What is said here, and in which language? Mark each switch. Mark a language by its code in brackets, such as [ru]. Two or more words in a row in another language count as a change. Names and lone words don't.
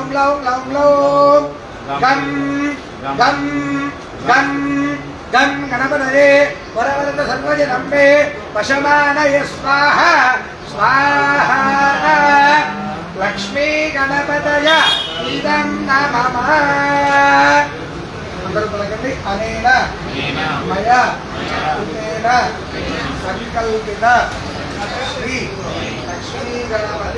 [sa] ग्लौं ग्लौं ग्लौं गं गं गं गं गणपतये वरवरद सर्वजनं मे वशमानय स्वाहा स्वाहा लक्ष्मी गणपतय इदं नमः [te] అందరూ పలకండి [sa] అనేన మయ కుతేన సంకల్పిత శ్రీ లక్ష్మీ గణపతి